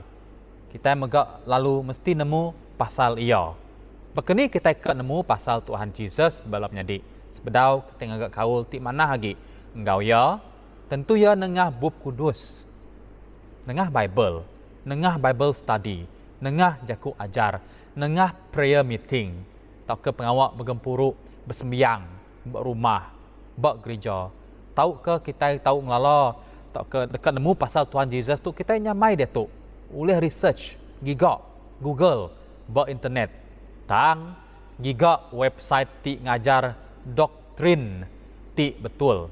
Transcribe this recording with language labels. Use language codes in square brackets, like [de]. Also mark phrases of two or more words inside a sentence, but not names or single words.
[iba] Kita megak lalu mesti nemu pasal ia. Begini kita nemu pasal Tuhan Jesus balam jadi. Sebedau kita ngagak kaul ti mana lagi? Engkau ya, tentu ya nengah bub kudus, nengah [en] Bible study, [iba] nengah jaku ajar, nengah [en] prayer meeting, [iba] tau ke pengawak bergempuruk, bersembiang, berumah, bergereja. Tahu ke kita tahu ngelala, tahu ke dekat nemu pasal Tuhan Jesus tu kita nyamai dia tu. Oleh research, gigak Google, internet, tang gigak website ti ngajar doktrin ti betul.